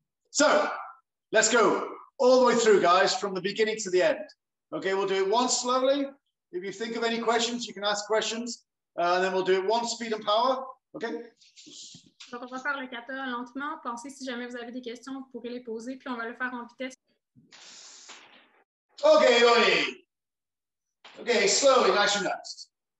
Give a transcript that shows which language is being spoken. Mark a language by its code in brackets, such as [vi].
[en] So let's go all the way through, guys, from the beginning to the end. Okay, we'll do it once slowly. If you think of any questions, you can ask questions. And then we'll do it once, speed and power. Okay? [fr] Donc, on va faire le kata lentement. Pensez, si jamais vous avez des questions, vous pourrez les poser, puis on va le faire en vitesse. [en] Okay, ready. Okay, slowly, nice and nice.